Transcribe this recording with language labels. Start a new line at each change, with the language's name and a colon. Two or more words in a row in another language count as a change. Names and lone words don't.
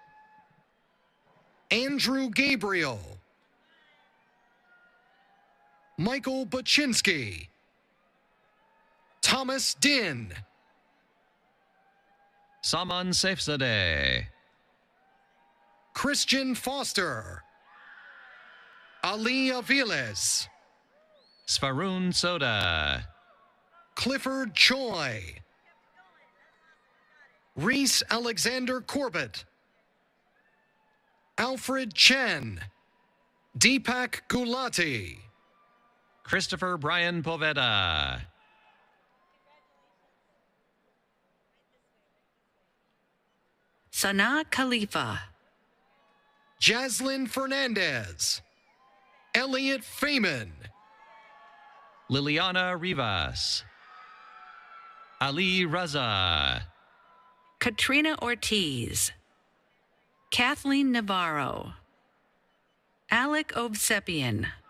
English: Andrew Gabriel. Michael Baczynski. Thomas Din. Saman Saifzadeh. Christian Foster. Ali Aviles. Svarun Soda. Clifford Choi. Reese Alexander Corbett. Alfred Chen. Deepak Gulati. Christopher Brian Poveda. Sana Khalifa. Jaslyn Fernandez. Elliot Feynman. Liliana Rivas. Ali Raza. Katrina Ortiz. Kathleen Navarro. Alec Ovsepian.